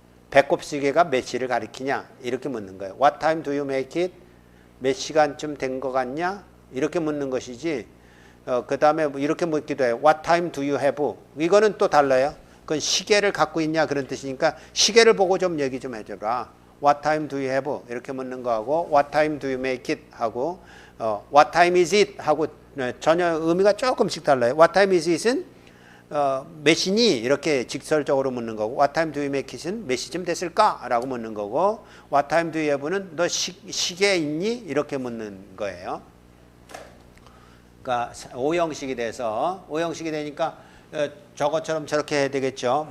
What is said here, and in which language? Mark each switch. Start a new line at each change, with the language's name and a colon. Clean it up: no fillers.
Korean: 배꼽시계가 몇 시를 가리키냐 이렇게 묻는 거예요.
English: What time do you make it?
Korean: 몇 시간쯤 된 것 같냐 이렇게 묻는 것이지. 그 다음에 이렇게 묻기도 해요.
English: What time do you have?
Korean: 이거는 또 달라요. 그건 시계를 갖고 있냐 그런 뜻이니까 시계를 보고 좀 얘기 좀 해줘라.
English: What time do you have?
Korean: 이렇게 묻는 거하고
English: What time do you make it?
Korean: 하고
English: What time is it?
Korean: 하고 전혀 의미가 조금씩 달라요.
English: What time is it은
Korean: 몇 시니? 이렇게 직설적으로 묻는 거고
English: What time do you make it
Korean: 은 몇 시쯤 됐을까? 라고 묻는 거고
English: What time do you have
Korean: 는 너 시계 있니? 이렇게 묻는 거예요. 그러니까 5형식이 돼서 5형식이 되니까 저것처럼 저렇게 해야 되겠죠.